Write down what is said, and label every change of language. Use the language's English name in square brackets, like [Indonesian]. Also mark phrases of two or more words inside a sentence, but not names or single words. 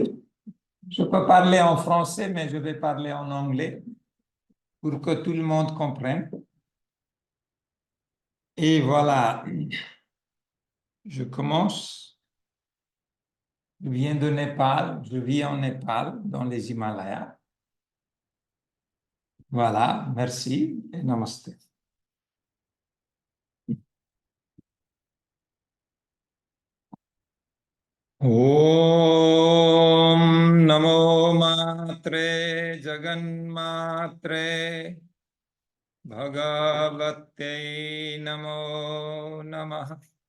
[French] Je peux parler en français, mais je vais parler en anglais pour que tout le monde comprenne. Et voilà, je commence. Je viens de Népal, je vis en Népal, dans les Himalayas. Voilà, merci et namaste. [Sanskrit] ॐ नमो मात्रे जगन्मात्रे भगवते नमो नमः